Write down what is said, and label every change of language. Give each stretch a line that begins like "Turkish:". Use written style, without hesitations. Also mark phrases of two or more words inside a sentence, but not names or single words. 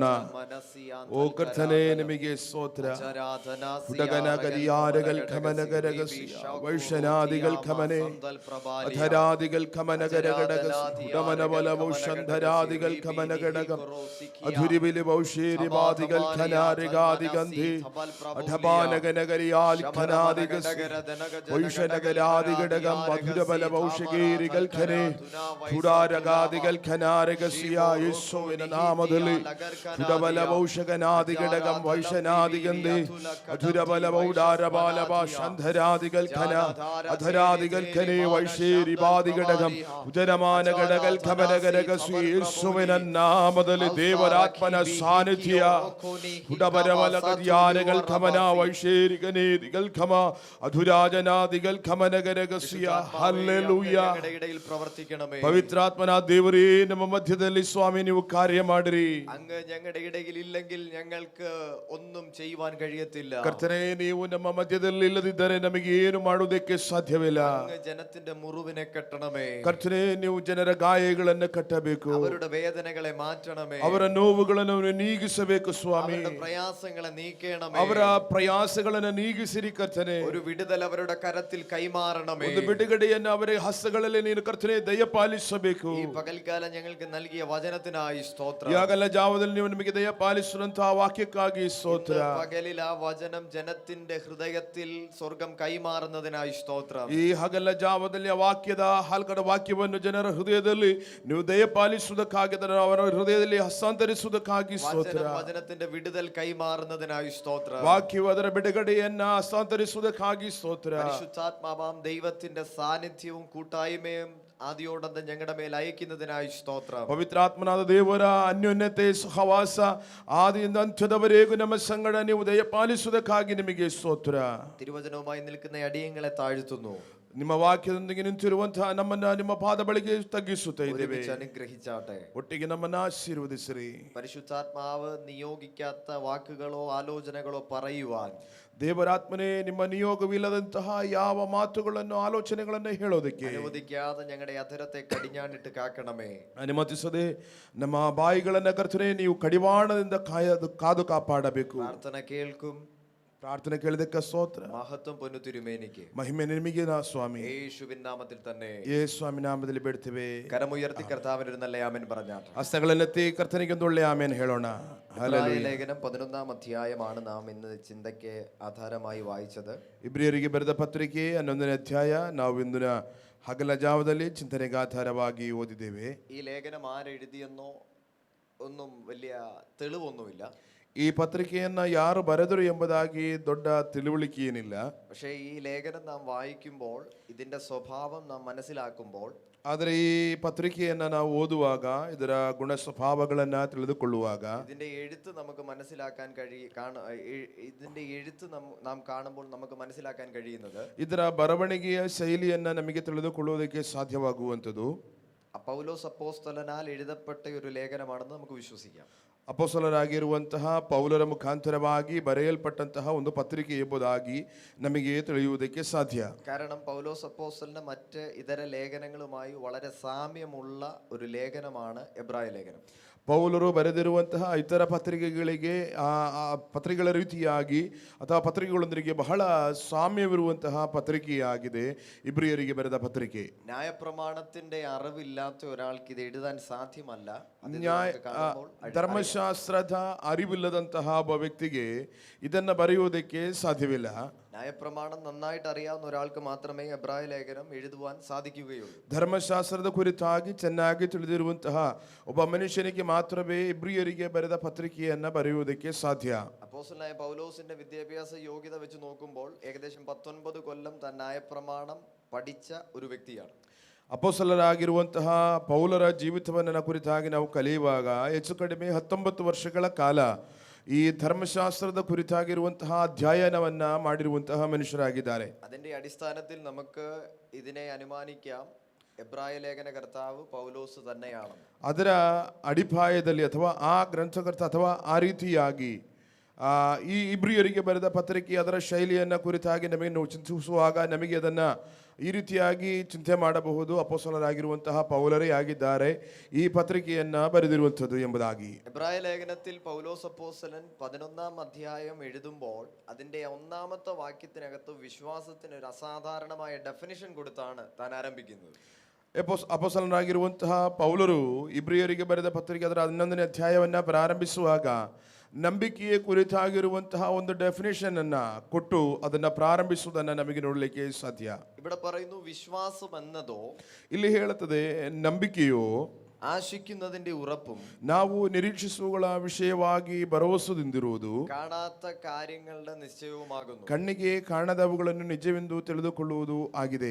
Kannada: ಓ ಕರ್ತನೇ, ನಿಮಗೆ ಸ್ತೋತ್ರ. ಹುಡಗನಗರಿಯಾರಗಲ್ ಖಮನಗರಗಸಿ ವೈಷನಾದಿಗಲ್ ಖಮನೆ ಅಧರಾದಿಗಲ್ ಖಮನಗರಗಡಗಸಿ ಹುಡಮನಬಲ ವೌಷಂಧರಾದಿಗಲ್ ಖಮನಗಡಗಂ ಅಧುರಿಬಿಲಿ ವೌಷೇರಿವಾದಿಗಲ್ ಖನಾರಿಗಾದಿಗಂಧಿ ಅಢಬಾನಗನಗರಿಯಾಲ್ ಖನಾದಿಗಸಿ വൈഷനഗരാദിഘടകം മധുരബല വൗഷകേരികൾ ഖനെ പുരാരഗാദികൾ ഖനാരഗസിയ
Malayalam: യേശുവിന്റെ നാമത്തിൽ പുരബല വൗഷകനാദിഘടകം വൈഷനാദിഗന്ധി മധുരബല വൗഡാരബാലവ ശന്ധരാദികൾ ഖന അധരാദികൾ ഖനെ വൈഷേരിവാദിഘടകം ഉദരമാന ഘടകൽ ഖമനഗരഗസി യേശുവിന്റെ നാമത്തിൽ ദേവരാത്മന സാന്നിധ്യ പുരബലവല ഗരിയാരകൾ ഖമന വൈഷേരിഗനേദികൾ ഖമ അധുരാജനാദികൾ ഖമനഗര രഹസ്യ. പരിശുദ്ധാത്മാവേ,
Kannada: ಹಲ್ಲೆಲೂಯ.
Malayalam: അങ്ങ് ഞങ്ങളുടെ ഇടയിൽ പ്രവർത്തിക്കണമേ.
Kannada: ಪವಿತ್ರಾತ್ಮನ ದೇವರೇ, ನಮ್ಮ ಮಧ್ಯದಲ್ಲಿ ಸ್ವಾಮಿ ನೀವು ಕಾರ್ಯ ಮಾಡಿರಿ.
Malayalam: അങ്ങ് ഞങ്ങളുടെ ഇടയിൽ ഇല്ലെങ്കിൽ ഞങ്ങൾക്ക് ഒന്നും ചെയ്യുവാൻ കഴിയത്തില്ല.
Kannada: ಕರ್ತನೇ, ನೀವು ನಮ್ಮ ಮಧ್ಯದಲ್ಲಿ ಇಲ್ಲದಿದ್ದರೆ ನಮಗೆ ಏನು ಮಾಡುವುದಕ್ಕೆ ಸಾಧ್ಯವಿಲ್ಲ.
Malayalam: അങ്ങ് ജനത്തിന്റെ മുറിവിനെ കെട്ടണമേ.
Kannada: ಕರ್ತನೇ, ನೀವು ಜನರ ಗಾಯಗಳನ್ನು ಕಟ್ಟಬೇಕು,
Malayalam: അവരുടെ വേദനകളെ മാറ്റണമേ.
Kannada: ಅವರ ನೋವುಗಳನ್ನು ನೀಗಿಸಬೇಕು ಸ್ವಾಮಿ.
Malayalam: അവരുടെ പ്രയാസങ്ങളെ നീക്കണമേ.
Kannada: ಅವರ ಪ್ರಯಾಸಗಳನ್ನು ನೀಗಿಸಿರಿ ಕರ್ತನೆ.
Malayalam: ഒരു വിടുതൽ അവരുടെ കരത്തിൽ കൈമാറണമേ.
Kannada: ಒಂದು ಬಿಡುಗಡೆಯನ್ನು ಅವರ ಹಸ್ತಗಳಲ್ಲಿ ನೀನು ಕರ್ತನೆ ದಯಪಾಲಿಸಬೇಕು.
Malayalam: ഈ പകൽക്കാലം ഞങ്ങൾക്ക് നൽകിയ വചനത്തിനായി സ്തോത്രം.
Kannada: ಯಾಗಲ್ಲ ಜಾವದಲ್ಲಿ ನೀವು ನಮಗೆ ದಯಪಾಲಿಸುವಂತಹ ವಾಕ್ಯಕ್ಕಾಗಿ ಸ್ತೋತ್ರ.
Malayalam: ഇന്ന് പകലിൽ ആ വചനം ജനത്തിന്റെ ഹൃദയത്തിൽ സ്വർഗം കൈമാറുന്നതിനായി സ്തോത്രം.
Kannada: ಈ ಹಗಲ ಜಾವದಲ್ಲಿ ಆ ವಾಕ್ಯದ ಹಾಲ್ಕಡ ವಾಕ್ಯವನ್ನು ಜನರ ಹೃದಯದಲ್ಲಿ ನೀವು ದಯಪಾಲಿಸುವುದಕ್ಕಾಗಿ ಅವರ ಹೃದಯದಲ್ಲಿ ಹಸ್ತಾಂತರಿಸುವುದಕ್ಕಾಗಿ ಸ್ತೋತ್ರ.
Malayalam: വചനത്തിന്റെ വിടുതൽ കൈമാറുന്നതിനായി സ്തോത്രം.
Kannada: ವಾಕ್ಯವು ಅದರ ಬಿಡುಗಡೆಯನ್ನ ಹಸ್ತಾಂತರಿಸುವುದಕ್ಕಾಗಿ ಸ್ತೋತ್ರ.
Malayalam: പരിശുദ്ധാത്മാവാം ദൈവത്തിന്റെ സാന്നിധ്യവും കൂട്ടായ്മയും ആദിയോടന്തം ഞങ്ങളുടെ മേൽ അയക്കുന്നതിനായി സ്തോത്രം.
Kannada: ಪವಿತ್ರಾತ್ಮನಾದ ದೇವರ ಅನ್ಯೋನ್ಯತೆ ಸಹವಾಸ ಆದಿಯಿಂದ ಅಂತ್ಯದವರೆಗೂ ನಮ್ಮ ಸಂಗಡ ನೀವು ದಯಪಾಲಿಸುವುದಕ್ಕಾಗಿ ನಿಮಗೆ ಸ್ತೋತ್ರ.
Malayalam: തിരുവചനവുമായി നിൽക്കുന്ന അടിയങ്ങളെ താഴ്ത്തുന്നു.
Kannada: ನಿಮ್ಮ ವಾಕ್ಯದೊಂದಿಗೆ ನಿಂತಿರುವಂತಹ ನಮ್ಮನ್ನ ನಿಮ್ಮ ಪಾದ ಬಳಿಗೆ ತಗ್ಗಿಸುತ್ತಾ ಇದ್ದೇವೆ.
Malayalam: ഒരുമിച്ച് അനുഗ്രഹിച്ചാട്ടെ.
Kannada: ಒಟ್ಟಿಗೆ ನಮ್ಮನ್ನ ಆಶೀರ್ವದಿಸಿರಿ.
Malayalam: പരിശുദ്ധാത്മാവ് നിയോഗിക്കാത്ത വാക്കുകളോ ആലോചനകളോ പറയുവാൻ
Kannada: ದೇವರಾತ್ಮನೇ, ನಿಮ್ಮ ನಿಯೋಗವಿಲ್ಲದಂತಹ ಯಾವ ಮಾತುಗಳನ್ನು ಆಲೋಚನೆಗಳನ್ನು ಹೇಳೋದಕ್ಕೆ
Malayalam: അനുവദിക്കാതെ ഞങ്ങളുടെ അധരത്തെ കടിഞ്ഞാണിട്ട് കാക്കണമേ.
Kannada: ಅನುಮತಿಸದೆ ನಮ್ಮ ಬಾಯಿಗಳನ್ನ ಕರ್ತನೆ ನೀವು ಕಡಿವಾಣದಿಂದ ಕಾದು ಕಾಪಾಡಬೇಕು.
Malayalam: പ്രാർത്ഥന കേൾക്കും.
Kannada: ಪ್ರಾರ್ಥನೆ ಕೇಳಿದಕ್ಕೆ ಸ್ತೋತ್ರ.
Malayalam: മഹത്വം പൊന്നു തിരുമേനിക്ക്.
Kannada: ಮಹಿಮೆ ನಿಮಗೆ ನಾ ಸ್ವಾಮಿ.
Malayalam: യേശുവിൻ നാമത്തിൽ തന്നെ
Kannada: ಸ್ವಾಮಿ ನಾಮದಲ್ಲಿ ಬೇಡ್ತೇವೆ.
Malayalam: കരമുയർത്തി കർത്താവിന് ഒരു നല്ല ആമേൻ പറഞ്ഞാട്ടെ.
Kannada: ಹಸ್ತಗಳನ್ನೆತ್ತಿ ಕರ್ತನಿಗೆ ಒಂದು ಒಳ್ಳೆಯ ಆಮೇನ್ ಹೇಳೋಣ.
Malayalam: ഇബ്രായ ലേഖനം 11-ാം അധ്യായമാണ് നാം ഇന്ന് ചിന്തയ്ക്ക് ആധാരമായി വായിച്ചത്.
Kannada: ಇಬ್ರಿಯರಿಗೆ ಬರೆದ ಪತ್ರಿಕೆ 11ನೇ ಅಧ್ಯಾಯ ನಾವು ಇಂದಿನ ಹಗಲ ಜಾವದಲ್ಲಿ ಚಿಂತನೆಗೆ ಆಧಾರವಾಗಿ ಓದಿದ್ದೇವೆ.
Malayalam: ഈ ലേഖനം ആരെഴുതിയെന്നോ ഒന്നും വലിയ തെളിവൊന്നുമില്ല.
Kannada: ಈ ಪತ್ರಿಕೆಯನ್ನ ಯಾರು ಬರೆದರು ಎಂಬುದಾಗಿ ದೊಡ್ಡ ತಿಳುವಳಿಕೆ ಏನಿಲ್ಲ.
Malayalam: പക്ഷേ ഈ ലേഖനം നാം വായിക്കുമ്പോൾ ഇതിന്റെ സ്വഭാവം നാം മനസ്സിലാക്കുമ്പോൾ
Kannada: ಆದರೆ ಈ ಪತ್ರಿಕೆಯನ್ನ ನಾವು ಓದುವಾಗ ಇದರ ಗುಣ ಸ್ವಭಾವಗಳನ್ನ ತಿಳಿದುಕೊಳ್ಳುವಾಗ
Malayalam: ഇതിന്റെ എഴുത്ത് നമുക്ക് മനസ്സിലാക്കാൻ ഇതിന്റെ എഴുത്ത് നാം കാണുമ്പോൾ നമുക്ക് മനസ്സിലാക്കാൻ കഴിയുന്നത്
Kannada: ಇದರ ಬರವಣಿಗೆಯ ಶೈಲಿಯನ್ನ ನಮಗೆ ತಿಳಿದುಕೊಳ್ಳುವುದಕ್ಕೆ ಸಾಧ್ಯವಾಗುವಂಥದ್ದು
Malayalam: പൗലോസ് അപ്പോസ്തലനാൽ എഴുതപ്പെട്ട ഒരു ലേഖനമാണെന്ന് നമുക്ക് വിശ്വസിക്കാം.
Kannada: ಅಪೊಸ್ತಲರಾಗಿರುವಂತಹ ಪೌಲರ ಮುಖಾಂತರವಾಗಿ ಬರೆಯಲ್ಪಟ್ಟಂತಹ ಒಂದು ಪತ್ರಿಕೆ ಎಂಬುದಾಗಿ ನಮಗೆ ತಿಳಿಯುವುದಕ್ಕೆ ಸಾಧ್ಯ.
Malayalam: കാരണം പൗലോസ് അപ്പോസ്തലന്റെ മറ്റ് ഇതര ലേഖനങ്ങളുമായി വളരെ സാമ്യമുള്ള ഒരു ലേഖനമാണ് എബ്രായ ലേഖനം.
Kannada: ಪೌಲರು ಬರೆದಿರುವಂತಹ ಇತರ ಪತ್ರಿಕೆಗಳಿಗೆ ಪತ್ರಿಕೆಗಳ ರೀತಿಯಾಗಿ ಅಥವಾ ಪತ್ರಿಕೆಗಳೊಂದಿಗೆ ಬಹಳ ಸಾಮ್ಯವಿರುವಂತಹ ಪತ್ರಿಕೆಯಾಗಿದೆ ಇಬ್ರಿಯರಿಗೆ ಬರೆದ ಪತ್ರಿಕೆ.
Malayalam: ನ್ಯಾಯಪ್ರಮಾಣത്തിന്റെ അറിവില്ലാത്ത ഒരാൾക്ക് ഇത് എഴുതാൻ സാധ്യമല്ല.
Kannada: ಧರ್ಮಶಾಸ್ತ್ರದ ಅರಿವಿಲ್ಲದಂತಹ ಒಬ್ಬ ವ್ಯಕ್ತಿಗೆ ಇದನ್ನ ಬರೆಯುವುದಕ್ಕೆ ಸಾಧ್ಯವಿಲ್ಲ.
Malayalam: ನ್ಯಾಯಪ್ರಮಾണം നന്നായിട്ട് അറിയാവുന്ന ഒരാൾക്ക് മാത്രമേ എബ്രായ ലേഖനം എഴുതുവാൻ സാധിക്കുകയുള്ളൂ.
Kannada: ಧರ್ಮಶಾಸ್ತ್ರದ ಕುರಿತಾಗಿ ಚೆನ್ನಾಗಿ ತಿಳಿದಿರುವಂತಹ ಒಬ್ಬ ಮನುಷ್ಯನಿಗೆ ಮಾತ್ರವೇ ಇಬ್ರಿಯರಿಗೆ ಬರೆದ ಪತ್ರಿಕೆಯನ್ನ ಬರೆಯುವುದಕ್ಕೆ ಸಾಧ್ಯ.
Malayalam: അപ്പോസ്തലനായ പൗലോസിന്റെ വിദ്യാഭ്യാസ യോഗ്യത വെച്ച് നോക്കുമ്പോൾ ഏകദേശം 19 കൊല്ലം താൻ ന്യായപ്രമാണം പഠിച്ച ഒരു വ്യക്തിയാണ്.
Kannada: ಅಪೊಸ್ತಲರಾಗಿರುವಂತಹ ಪೌಲರ ಜೀವಿತವನ್ನ ಕುರಿತಾಗಿ ನಾವು ಕಲಿಯುವಾಗ ಹೆಚ್ಚು ಕಡಿಮೆ 19 ವರ್ಷಗಳ ಕಾಲ ಈ ಧರ್ಮಶಾಸ್ತ್ರದ ಕುರಿತಾಗಿರುವಂತಹ ಅಧ್ಯಯನವನ್ನ ಮಾಡಿರುವಂತಹ ಮನುಷ್ಯರಾಗಿದ್ದಾರೆ.
Malayalam: അതിന്റെ അടിസ്ഥാനത്തിൽ നമുക്ക് ഇതിനെ അനുമാനിക്കാം എബ്രായ ലേഖന കർത്താവ് പൗലോസ് തന്നെയാണ്.
Kannada: ಅದರ ಅಡಿಪಾಯದಲ್ಲಿ ಅಥವಾ ಆ ಗ್ರಂಥಕರ್ತ ಅಥವಾ ಆ ರೀತಿಯಾಗಿ ಈ ಇಬ್ರಿಯರಿಗೆ ಬರೆದ ಪತ್ರಿಕೆ ಅದರ ಶೈಲಿಯನ್ನ ಕುರಿತಾಗಿ ನಮಗೆ ನಾವು ಚಿಂತಿಸುವಾಗ ನಮಗೆ ಅದನ್ನ ಈ ರೀತಿಯಾಗಿ ಚಿಂತೆ ಮಾಡಬಹುದು. ಅಪೊಸ್ತಲರಾಗಿರುವಂತಹ ಪೌಲರೇ ಆಗಿದ್ದಾರೆ ಈ ಪತ್ರಿಕೆಯನ್ನ ಬರೆದಿರುವಂಥದ್ದು ಎಂಬುದಾಗಿ.
Malayalam: എബ്രായ ലേഖനത്തിൽ പൗലോസ് അപ്പോസ്തലൻ 11-ാം അധ്യായം എഴുതുമ്പോൾ അതിന്റെ 1-ാമത്തെ വാക്യത്തിനകത്ത് വിശ്വാസത്തിന് ഒരു അസാധാരണമായ ഡെഫിനിഷൻ കൊടുത്താണ് താൻ ആരംഭിക്കുന്നത്.
Kannada: ಅಪೊಸ್ತಲರಾಗಿರುವಂತಹ ಪೌಲರು ಇಬ್ರಿಯರಿಗೆ ಬರೆದ ಪತ್ರಿಕೆ ಅದರ 11ನೇ ಅಧ್ಯಾಯವನ್ನ ಪ್ರಾರಂಭಿಸುವಾಗ ನಂಬಿಕೆಯ ಕುರಿತಾಗಿರುವಂತಹ ಒಂದು ಡೆಫಿನೇಷನ್ ಅನ್ನ ಕೊಟ್ಟು ಅದನ್ನ ಪ್ರಾರಂಭಿಸುವುದನ್ನ ನಮಗೆ ನೋಡಲಿಕ್ಕೆ ಸಾಧ್ಯ.
Malayalam: ഇവിടെ പറയുന്നു വിശ്വാസം എന്നതോ,
Kannada: ಇಲ್ಲಿ ಹೇಳುತ್ತದೆ ನಂಬಿಕೆಯು
Malayalam: ആശിക്കുന്നതിന്റെ ഉറപ്പും
Kannada: ನಾವು ನಿರೀಕ್ಷಿಸುವಗಳ ವಿಷಯವಾಗಿ ಭರವಸೆದಿಂದಿರುವುದು
Malayalam: കാണാത്ത കാര്യങ്ങളുടെ നിശ്ചയവുമാകുന്നു.
Kannada: ಕಣ್ಣಿಗೆ ಕಾಣದವುಗಳನ್ನು ನಿಜವೆಂದು ತಿಳಿದುಕೊಳ್ಳುವುದು ಆಗಿದೆ.